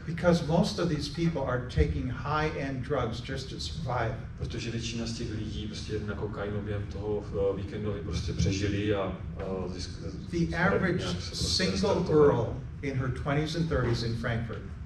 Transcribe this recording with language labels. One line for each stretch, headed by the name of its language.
English: Because most of these people are taking high-end drugs just to survive.
Czech: Protože většina z těch lidí prostě na kokainu během toho víkendu prostě přežili a
English: The average single girl in her 20s and 30s in Frankfurt